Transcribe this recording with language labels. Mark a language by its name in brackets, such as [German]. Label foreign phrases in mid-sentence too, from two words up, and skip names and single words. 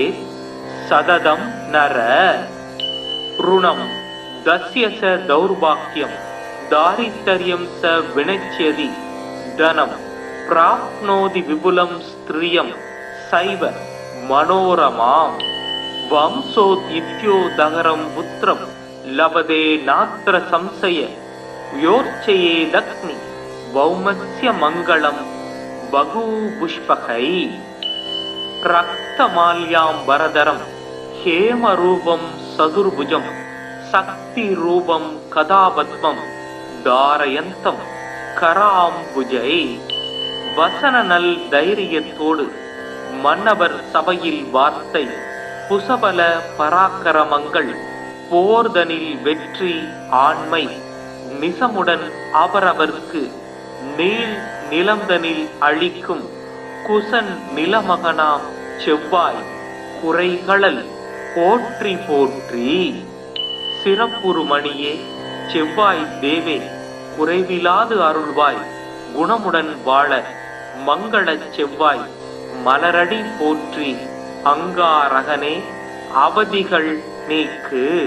[Sanskrit] सददं नर ऋणं दस्य स दौर्भाग्यं दारिद्र्यं स विनश्यति धनं प्राप्नोति विपुलं स्त्रियं सैव मनोरमां वंशोद्युत्योदहरं पुत्रं लभते नात्र संशय योर्चयेदग्नि भौमस्य मङ्गलं बहुपुष्पकै रक्तमाल्याम्बरधरं हेमरूपं सदुर्भुजं शक्तिरूपं कदापद्मं धारयन्तं कराम्बुजै [Tamil] வசனநல் தைரியத்தோடு மன்னவர் சபையில் வார்த்தை புசபல பராக்கிரமங்கள் போர்தனில் வெற்றி ஆண்மை நிசமுடன் அவரவர்க்கு நீள் நிலந்தனில் அழிக்கும் குசன் நிலமகனாம் செவ்வாய் குறைகளல் போற்றி போற்றி சிறப்புறுமணியே செவ்வாய் தேவே குறைவிலாது அருள்வாய் குணமுடன் வாழ மங்கள செவ்வாய் மலரடி போற்றி அங்காரகனே அவதிகள் நீக்கு.